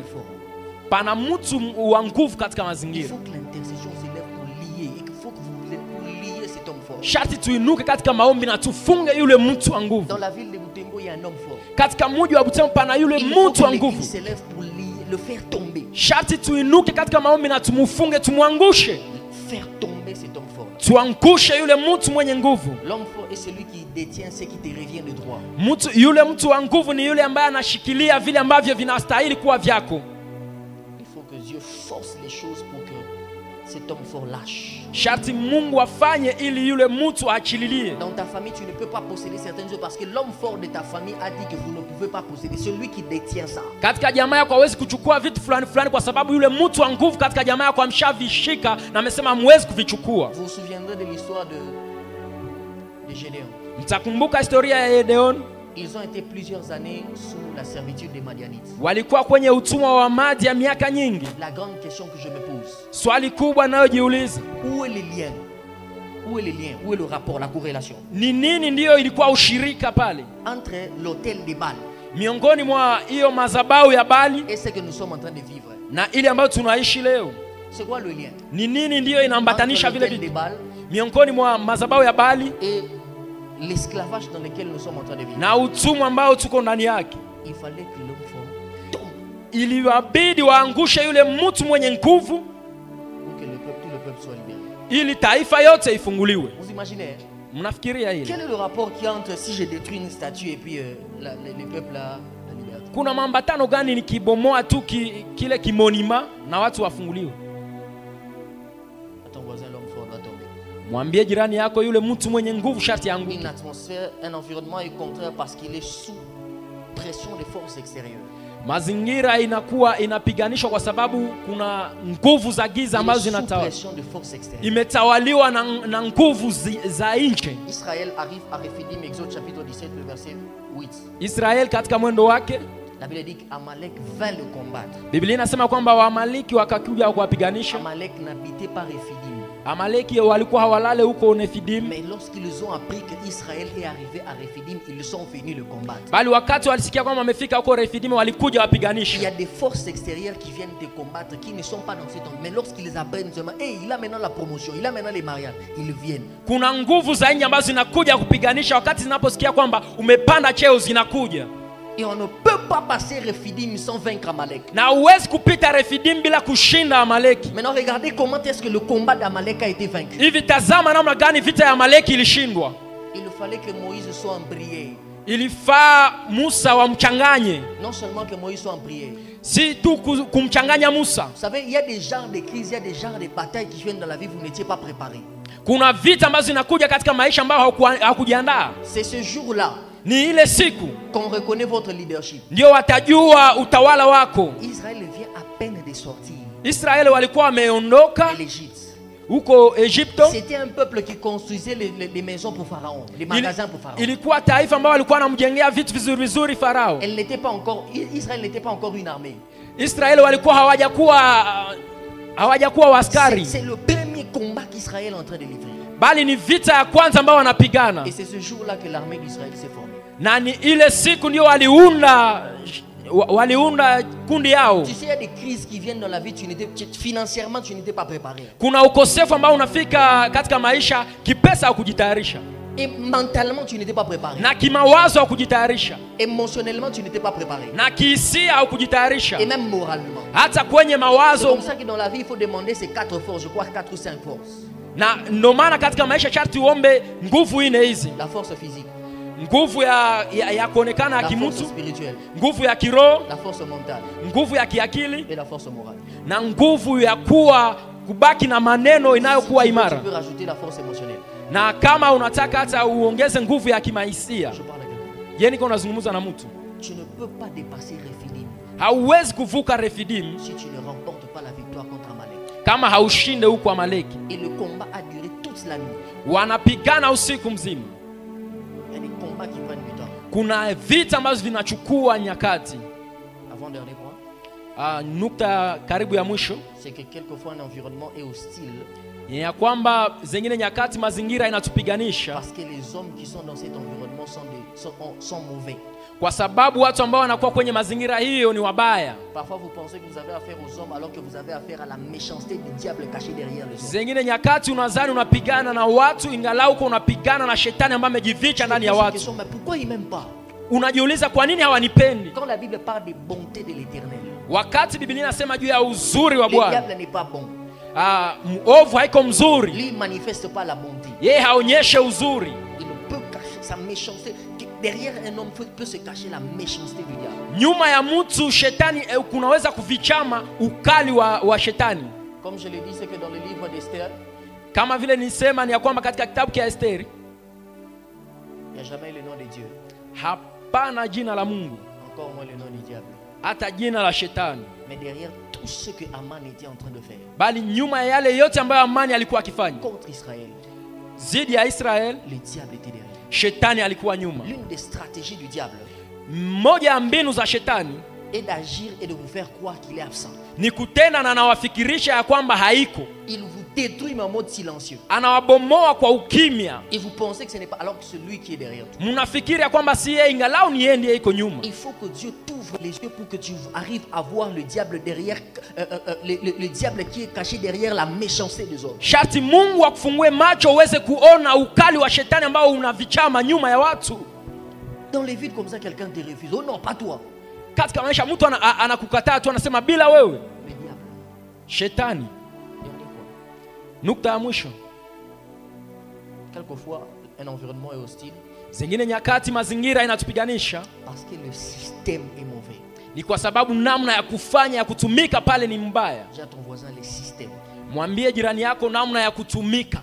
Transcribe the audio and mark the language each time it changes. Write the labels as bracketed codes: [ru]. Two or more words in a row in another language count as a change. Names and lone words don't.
[sw] Pana mtu wa nguvu katika mazingira. [fr] Il faut que l'intercession s'élève pour lier. Il faut que vous liez cet homme fort. [sw] Sharti tuinuke katika maombi na tufunge yule mtu wa nguvu. [fr] Dans la ville de Butembo, il y a un homme fort. [sw] Katika mji wa Butembo pana yule mtu wa nguvu. [fr] Il s'élève pour le faire tomber. [sw] Sharti tuinuke katika maombi na tumufunge, tumwangushe. [fr] Faire tomber cet homme fort. [sw] tuangushe yule mtu mwenye nguvu. [fr] L'homme fort est celui qui détient ce qui te revient de droit. [sw] Yule mtu wa nguvu ni yule ambaye anashikilia vile ambavyo vinastahili kuwa vyako. [fr] Il faut que Dieu force les choses pour que cet homme fort lâche. [sw] Sharti Mungu afanye ili yule mtu achililie. [fr] Dans ta famille, tu ne peux pas posséder certaines choses parce que l'homme fort de ta famille a dit que vous ne pouvez pas posséder. Celui qui détient ça. [sw] Katika jamaa yako hawezi kuchukua vitu fulani fulani kwa sababu yule mtu wa nguvu katika jamaa yako amshavishika na amesema hamwezi kuvichukua. [fr] Vous vous souviendrez de l'histoire de Gédéon. [sw] Mtakumbuka historia ya Gedeon. [fr] Ils ont été plusieurs années sous la servitude des Madianites. [sw] Walikuwa kwenye utumwa wa Madi ya miaka nyingi. [fr] La grande question que je me pose. [sw] Swali kubwa nayojiuliza. [fr] Où est le lien? Où est le lien? Où est le rapport, la corrélation? [sw] Ni nini ndio ilikuwa ushirika pale? [fr] Entre l'autel de Baal. [sw] Miongoni mwa hiyo madhabahu ya Bali. [fr] Et ce que nous sommes en train de vivre. [sw] Na ile ambayo tunaishi leo. [fr] C'est quoi le lien? [sw] Ni nini ndio inaambatanisha vile vitu? Miongoni mwa madhabahu ya Bali. [fr] Et l'esclavage dans lequel nous sommes en train de vivre. [sw] Na utumwa ambao tuko ndani yake. [fr] Il fallait que l'homme fort tombe. [sw] Iliwabidi waangushe yule mtu mwenye nguvu [fr] pour que tout le peuple soit libéré. [sw] Ili taifa yote ifunguliwe. [fr] Vous imaginez? [sw] Mnafikiria hili? [fr] Quel est le rapport qu'il y a entre si je détruis une statue et puis les peuples là, la liberté? [sw] Kuna mambatano gani nikibomoa tu kile kimonima na watu wafunguliwe? [fr] Ton voisin, l'homme fort doit tomber. [sw] Mwambie jirani yako yule mtu mwenye nguvu sharti yangu. Une atmosphère, un environnement est contraire parce qu'il est sous pression des forces extérieures. Mazingira inakuwa inapiganishwa kwa sababu kuna nguvu za giza ambazo zinatawala. Imetawaliwa na nguvu za nje. [fr] Israël arrive à Rephidim, Exode chapitre 17 le verset 8. [sw] Israel katika mwendo wake, [fr] la Bible dit qu'Amalek vint le combattre. [sw] Biblia inasema kwamba Waamaleki wakakuja kuwapiganisha. [fr] Amalek n'habitait pas Rephidim. [sw] Amaleki walikuwa hawalale huko Rephidim. [fr] Mais lorsqu'ils ont appris que Israël est arrivé à Rephidim, ils sont venus le combattre. [sw] Bali wakati walisikia kwamba wamefika huko Rephidim walikuja wapiganisha. [fr] Il y a des forces extérieures qui viennent te combattre qui ne sont pas dans cet endroit. Mais lorsqu'ils apprennent seulement, hey, il a maintenant la promotion, il a maintenant les mariages, ils viennent. [sw] Kuna nguvu za nje ambazo zinakuja kupiganisha wakati zinaposikia kwamba umepanda cheo zinakuja. [fr] Et on ne peut pas passer Rephidim sans vaincre Amalek. [sw] Na huwezi kupita Rephidim bila kushinda Amaleki. [fr] Maintenant regardez comment est-ce que le combat d'Amalek a été vaincu. [sw] Hivi tazama namna gani vita ya Amaleki ilishindwa. [fr] Il fallait que Moïse soit en prière. [sw] Ilifaa Musa wamchanganye. [fr] Non seulement que Moïse soit en prière. [sw] Si tu kumchanganya Musa. [fr] Vous savez, il y a des genres de crises, il y a des genres de batailles qui viennent dans la vie, vous n'étiez pas préparé. [sw] Kuna vita ambazo zinakuja katika maisha ambayo hakujiandaa. [fr] C'est ce jour-là [sw] ni ile siku [fr] qu'on reconnaît votre leadership. [sw] Ndio watajua utawala wako. [fr] Israël vient à peine de sortir. [sw] Israeli walikuwa wameondoka [fr] l'Égypte. [sw] Huko Egypto. [fr] C'était un peuple qui construisait les maisons pour Pharaon, les magasins pour Pharaon. [sw] Ilikuwa taifa ambao walikuwa wanamjengea vitu vizuri vizuri Farao. [fr] Elle n'était pas encore, Israël n'était pas encore une armée. [sw] Israeli walikuwa hawajakuwa waskari. [fr] C'est le premier combat qu'Israël est en train de livrer. [sw] Bali ni vita ya kwanza ambao wanapigana. [fr] Et c'est ce jour-là que l'armée d'Israël s'est formée. [sw] Na ni ile siku ndio waliunda kundi yao. [fr] Tu sais, il y a des crises qui viennent dans la vie, financièrement tu n'étais pas préparé. [sw] Kuna ukosefu ambao unafika katika maisha kipesa au kujitayarisha. [fr] Et mentalement tu n'étais pas préparé. [sw] Na kimawazo au kujitayarisha. [fr] Émotionnellement tu n'étais pas préparé. [sw] Na kihisia au kujitayarisha. [fr] Et même moralement. [sw] Hata kwenye mawazo. [fr] C'est comme ça que dans la vie il faut demander ces 4 forces, je crois 4 ou 5 forces. [sw] Na ndio maana katika maisha sharti uombe nguvu ine hizi. [fr] La force physique. [sw] Nguvu ya kuonekana ya kimutu, nguvu ya kiroho, [fr] la force mentale, [sw] nguvu ya kiakili, [fr] et la force morale. [sw] Na nguvu ya kubaki na maneno inayokuwa imara. Tu peux rajouter la force émotionnelle. Na kama unataka hata uongeze nguvu ya kimaisia. Yeye niko nazungumza na mtu. [fr] Tu ne peux pas dépasser Rephidim. [sw] Hauwezi kuvuka Rephidim [fr] si tu ne remportes pas la victoire contre Amalek. [sw] Kama haushinde huko Amaleki. [fr] Et le combat a duré toute la nuit. [sw] Wanapigana usiku mzima. [fr] Qui prennent du temps. [sw] Kuna vita ambazo vinachukua nyakati. [fr] Avant dernier point. [sw] Nukta karibu ya mwisho. [fr] C'est que quelquefois un environnement est hostile. [sw] Ya kwamba zingine nyakati mazingira inatupiganisha. [fr] Parce que les hommes qui sont dans cet environnement sont mauvais. [sw] Kwa sababu watu ambao wanakuwa kwenye mazingira hiyo ni wabaya. [fr] Parfois vous pensez que vous avez affaire aux hommes alors que vous avez affaire à la méchanceté du diable caché derrière les hommes. [sw] Zingine nyakati unadhani unapigana na watu ingalau uko unapigana na shetani ambaye amejificha ndani ya watu. [fr] Mais pourquoi ils m'aiment pas? [sw] Unajiuliza kwa nini hawanipendi? [fr] Quand la Bible parle de bonté de l'Éternel. [sw] Wakati Biblia inasema juu ya uzuri wa Bwana. [fr] Le diable n'est pas bon. [sw] Muovu haiko mzuri. [fr] Lui, il ne manifeste pas la bonté. [sw] Yeye haonyeshe uzuri. [fr] Il ne peut cacher sa méchanceté. Derrière un homme peut se cacher la méchanceté du diable. [sw] Nyuma ya mtu shetani kunaweza kufichama ukali wa shetani. [fr] Comme je l'ai dit, c'est que dans le livre d'Esther, [sw] kama vile nisema ni ya kwamba katika kitabu cha Esteri, [fr] il n'y a jamais le nom de Dieu. [sw] Hapana jina la Mungu. [fr] Encore moins le nom du diable. [sw] Hata jina la shetani. [fr] Mais derrière tout ce que Aman était en train de faire, [sw] bali nyuma ya yale yote ambayo Amani alikuwa akifanya [fr] contre Israël, [sw] zidi ya Israel, [fr] le diable était derrière. [sw] Shetani alikuwa nyuma. [fr] L'une des stratégies du diable, [sw] moja ya mbinu za shetani, [fr] est d'agir et de vous faire croire qu'il est absent. [sw] Ni kutenda na anawafikirisha ya kwamba haiko. [fr] Il vous détruit en mode silencieux. [sw] Anawabomoa kwa ukimya. [fr] Et vous pensez que ce n'est pas alors que celui qui est derrière toi. [sw] Mnafikiri ya kwamba si yeye, ingalau ni yeye ndiye iko nyuma. [fr] Il faut que Dieu t'ouvre les yeux pour que tu arrives à voir le diable derrière, le diable qui est caché derrière la méchanceté des hommes. Sharti Mungu akufungue macho uweze kuona ukali wa shetani ambao unavichama nyuma ya watu. Dans les vides comme ça, quelqu'un te refuse. Oh non, pas toi. [sw] Katika maisha mtu anakukataa tu, anasema bila wewe. Shetani. Nukta ya mwisho. [fr] Quelquefois, un environnement est hostile. [sw] Zingine nyakati mazingira inatupiganisha. [fr] Parce que le système est mauvais. [sw] Ni kwa sababu namna ya kufanya ya kutumika pale ni mbaya. [fr] Dis à ton voisin les systèmes. [sw] Mwambie jirani yako namna ya kutumika.